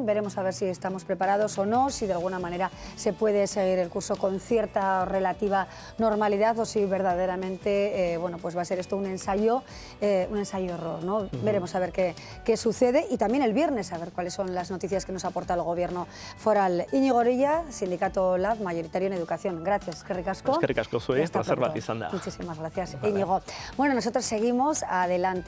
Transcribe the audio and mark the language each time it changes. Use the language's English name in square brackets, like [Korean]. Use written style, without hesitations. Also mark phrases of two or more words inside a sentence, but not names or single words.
[Spanish] Veremos a ver si estamos preparados o no, si de alguna manera se puede seguir el curso con cierta relativa normalidad o si verdaderamente pues va a ser esto un ensayo error, ¿no? Veremos a ver qué sucede, y también el viernes a ver cuáles son las noticias que nos aporta el Gobierno foral. Íñigo Orella, Sindicato LAB, mayoritario en educación. Gracias, [Basque] que ricasco. Es que ricasco, placer bat izan da. Muchísimas gracias, Íñigo. Bueno, nosotros seguimos adelante.